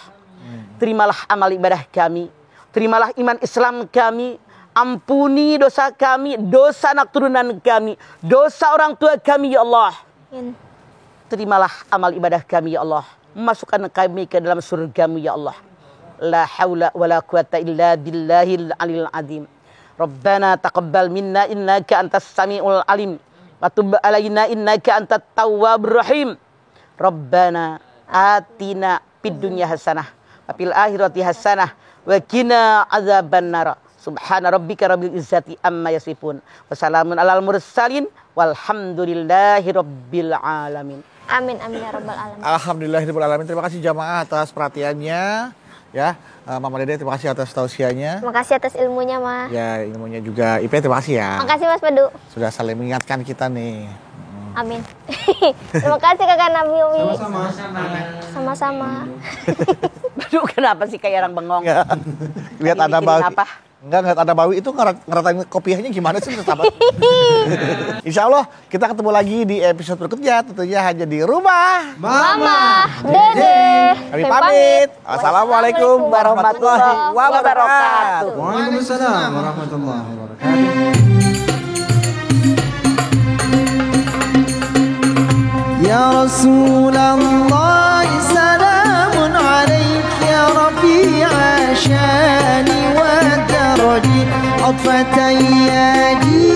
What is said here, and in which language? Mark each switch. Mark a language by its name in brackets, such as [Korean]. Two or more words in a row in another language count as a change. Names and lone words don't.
[Indonesian] Terimalah amal ibadah kami, terimalah iman Islam kami. Ampuni dosa kami, dosa anak turunan kami, dosa orang tua kami [Arabic] يا الله. [Indonesian] Amin. Terimalah amal ibadah kami [Arabic] يا الله. [Indonesian] Masukkan kami ke dalam surgamu [Arabic] يا الله. لا حول ولا قوة إلا بالله العلي العظيم. ربنا تقبل منا إنك أنت السميع العليم. وتب علينا إنك أنت التواب الرحيم. ربنا آتنا في الدنيا حسنة وفي الآخرة حسنة وقنا عذاب النار. سبحان ربك رب العزة عما يصفون وسلام على المرسلين والحمد لله رب العالمين. آمين آمين يا رب العالمين. الحمد لله رب العالمين. [Indonesian] Terima kasih jamaah atas perhatiannya ya. Mama Dede terima kasih atas tausiahnya. Terima kasih atas ilmunya, Mas. Ya, ilmunya juga. Ipe terima kasih ya. Makasih Mas Padu. Sudah saling mengingatkan kita nih. Amin. Terima kasih Kakak Nabi Umi. Sama-sama. Sama-sama. Aduh, kenapa sih kayak orang bengong? Enggak. Lihat Lagi ada mikirin Bawi. apa? Enggak, ngeliat ada Bawi itu ngeratain kopiahnya gimana sih sahabat? [Arabic] إن شاء الله [Indonesian] kita ketemu lagi di episode berikutnya, tentunya hanya di rumah. Mama, Dede. Kami pamit. [Arabic] السلام عليكم ورحمة الله وبركاته. وعليكم السلام ورحمة الله وبركاته. يا رسول الله سلام عليك يا رفيع شاني ودرجي عطفة يا